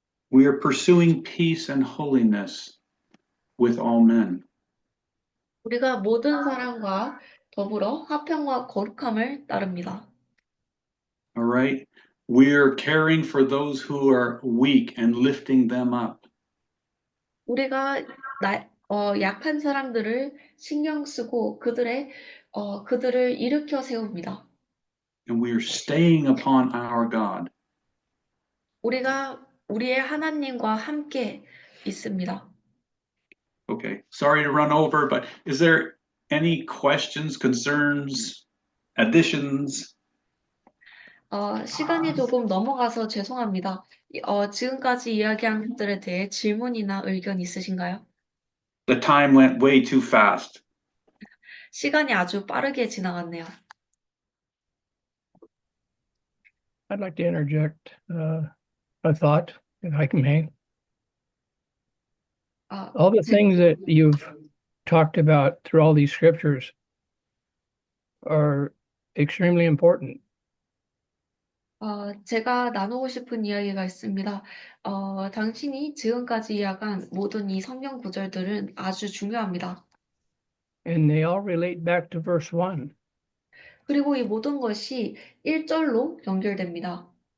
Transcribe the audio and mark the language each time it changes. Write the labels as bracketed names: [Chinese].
[English] We are pursuing peace and holiness with all men. [Korean] 우리가 모든 사람과 더불어 화평과 거룩함을 따릅니다. [English] All right. we're caring for those who are weak and lifting them up. [Korean] 우리가 약한 사람들을 신경 쓰고 그들을 일으켜 세웁니다. [English] And we are staying upon our God. [Korean] 우리가 우리의 하나님과 함께 있습니다. [English] Okay, sorry to run over, but is there any questions, concerns, additions? [Korean] 시간이 조금 넘어가서 죄송합니다. 지금까지 이야기한 것들에 대해 질문이나 의견 있으신가요? [English] The time went way too fast. [Korean] 시간이 아주 빠르게 지나갔네요. [English] I'd like to interject a thought, if I may. All the things that you've talked about through all these scriptures are extremely important. [Korean] 제가 나누고 싶은 이야기가 있습니다. 당신이 지금까지 이야기한 모든 이 성경 구절들은 아주 중요합니다. [English] And they all relate back to verse 1. [Korean] 그리고 이 모든 것이 1절로 연결됩니다.